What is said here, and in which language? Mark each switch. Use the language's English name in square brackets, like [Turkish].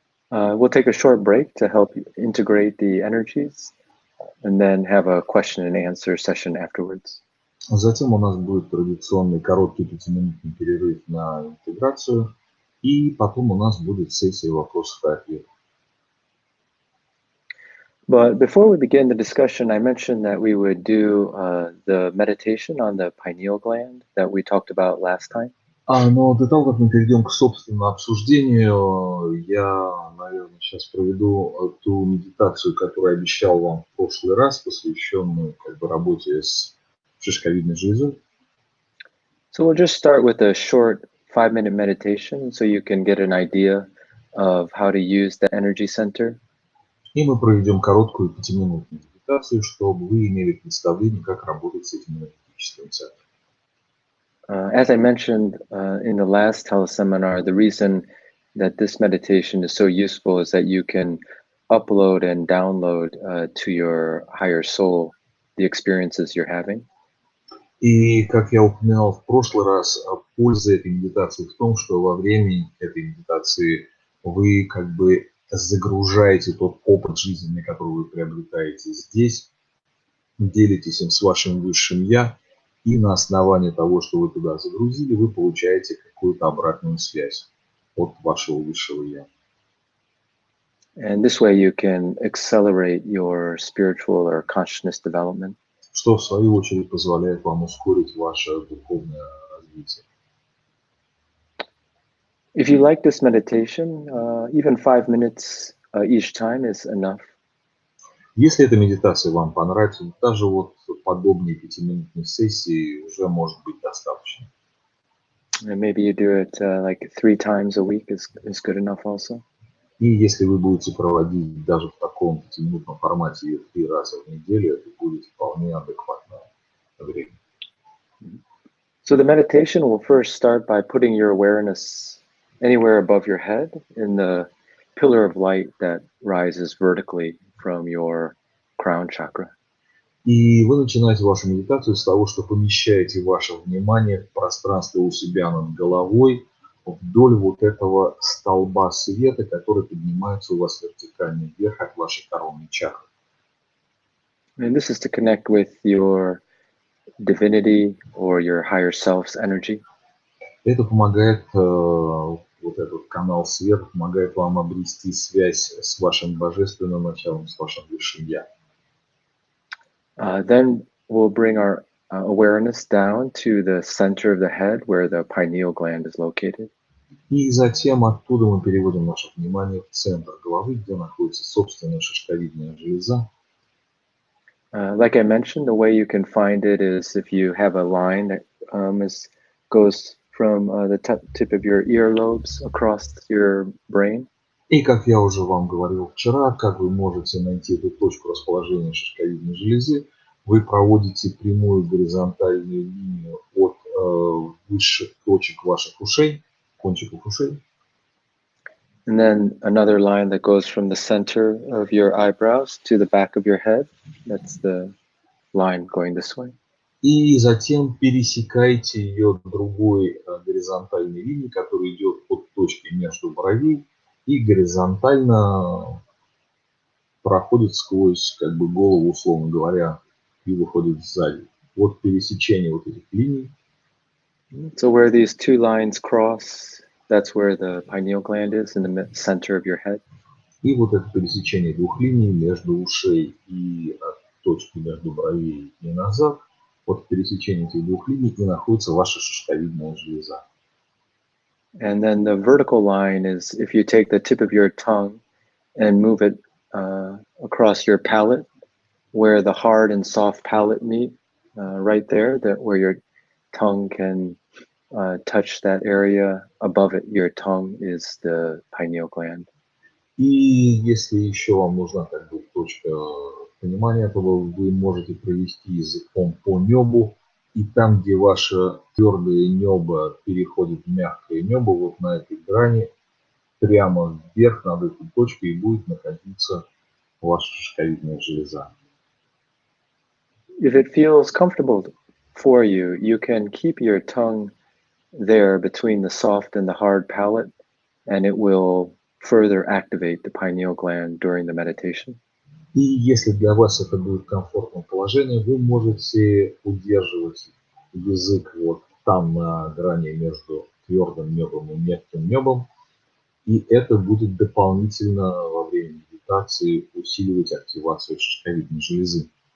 [English] We'll take a short break to help integrate the energies and then have a question and answer session afterwards. [Russian] Затем у нас будет традиционный короткий 5-минутный перерыв на интеграцию, и потом у нас будет сессия вопросов и ответов. [English] But before we begin the discussion, I mentioned that we would do the meditation on the pineal gland that we talked about last time. [Russian] Но до того, как мы перейдем к собственному обсуждению, я, наверное, сейчас проведу ту медитацию, которую обещал вам в прошлый раз, посвященную работе с шишковидной железой. [English] So we'll just start with a short 5-minute meditation so you can get an idea of how to use the energy center. [Russian] И мы проведем короткую 5-минутную медитацию, чтобы вы имели представление, как работать с этим энергетическим центром. [English] As I mentioned in the last teleseminar, the reason that this meditation is so useful is that you can upload and download to your higher soul the experiences you're having. [Russian] И, как я упоминал в прошлый раз, польза этой медитации в том, что во время этой медитации вы загружаете тот опыт жизненный, который вы приобретаете здесь, делитесь им с вашим высшим «Я», и на основании того, что вы туда загрузили, вы получаете какую-то обратную связь от вашего высшего «Я». [English] And this way you can accelerate your spiritual or consciousness development. [Russian] Что, в свою очередь, позволяет вам ускорить ваше духовное развитие. [English] If you like this meditation, even 5 minutes each time is enough. [Russian] Если эта медитация вам понравится, даже вот подобные 5-минутные сессии уже может быть достаточно. [English] And maybe you do it like 3 times a week is good enough also. [Russian] И если вы будете проводить даже в таком 5-минутном формате ее 3 раза в неделю, это будет вполне адекватное время. [English] So the meditation will first start by putting your awareness anywhere above your head in the pillar of light that rises vertically from your crown chakra. [Russian] И вы начинаете вашу медитацию с того, что помещаете ваше внимание в пространство у себя над головой, вдоль вот этого столба света, который поднимается у вас вертикально вверх от вашей коронной чакры. [English] And this is to connect with your divinity or your higher self's energy. [Russian] Это помогает, вот этот канал света помогает вам обрести связь с вашим божественным началом, с вашим высшим «Я». [English] Then we'll bring our awareness down to the center of the head where the pineal gland is located. [Russian] И затем оттуда мы переводим наше внимание в центр головы, где находится собственная шишковидная железа. [English] Like I mentioned, the way you can find it is if you have a line that goes from the tip of your earlobes across your brain. [Russian] И, как я уже вам говорил вчера, как вы можете найти эту точку расположения шишковидной железы, вы проводите прямую горизонтальную линию от высших точек ваших ушей, кончиков ушей. [English] And then another line that goes from the center of your eyebrows to the back of your head. That's the line going this way. [Russian] И затем пересекаете ее другой горизонтальной линией, которая идет от точки между бровей и горизонтально проходит сквозь как бы голову, условно говоря, и выходит сзади. Вот пересечение вот этих линий. [English] So where these two lines cross, that's where the pineal gland is, in the center of your head. [Russian] И вот это пересечение двух линий между ушей и от точки между бровей и назад, вот в пересечении этих двух линий и находится ваша шишковидная железа. [English] And then the vertical line is if you take the tip of your tongue and move it across your palate, where the hard and soft palate meet, right there, that where your tongue can touch that area above it. Your tongue is the pineal gland. [Russian] И если еще вам нужна как бы точка понимания, то вы можете провести языком по небу, и там, где ваше твердое небо переходит в мягкое небо, вот на этой грани, прямо вверх над этой точкой и будет находиться ваша шишковидная железа. [English] If it feels comfortable for you, you can keep your tongue there between the soft and the hard palate, and it will further activate the pineal gland during the meditation. [Russian] И если для вас это будет комфортное положение, вы можете удерживать язык вот там на грани между твердым небом и мягким небом, и это будет дополнительно во время медитации усиливать активацию шишковидной железы.